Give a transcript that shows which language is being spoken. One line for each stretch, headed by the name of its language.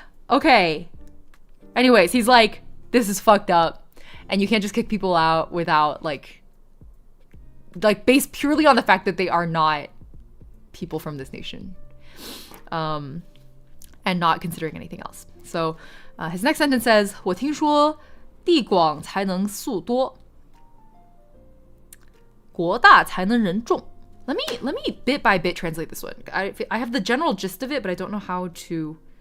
English: Okay. Anyways, he's like, this is fucked up. And you can't just kick people out without like based purely on the fact that they are not people from this nation. And not considering anything else. So his next sentence says,
Chinese: 我听說地廣才能粟多，國大才能人眾。
English: Let me bit by bit translate this one. I have the general gist of it, but I don't know how to.